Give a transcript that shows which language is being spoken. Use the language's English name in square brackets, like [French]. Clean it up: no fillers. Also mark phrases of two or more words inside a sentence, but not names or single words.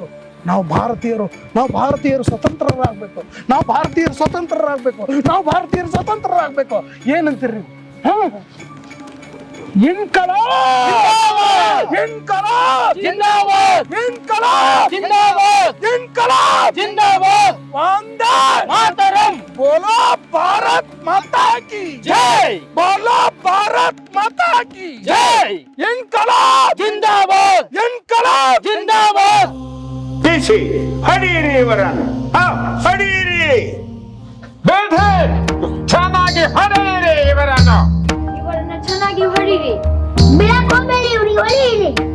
[Kannada] ನಾವು ಭಾರತೀಯರು ಸ್ವತಂತ್ರರಾಗಬೇಕು, ನಾವು ಭಾರತೀಯರು ಸ್ವತಂತ್ರರಾಗಬೇಕು. ಏನಂತೀರಿ? [Hindi] इंकलाब जिंदाबाद, इंकलाब जिंदाबाद, वंदे मातरम. बोलो भारत माता की जय, बोलो भारत माता की जय. इनकलाब जिंदाबाद, इनकलाब जिंदाबाद. [Kannada] ಟಿಸಿ ಹಡೀರಿ ಇವರನ್ನು, ಹಡೀರಿ, ಚೆನ್ನಾಗಿ ಹಡೀರಿ ಇವರನ್ನು ಚೆನ್ನಾಗಿ ಹೊಡೀರಿ. ಬಿಡಕ್ ಹೋಗ್ಬೇಡಿ, ಇವ್ರಿಗೆ ಹೊಡೀರಿ.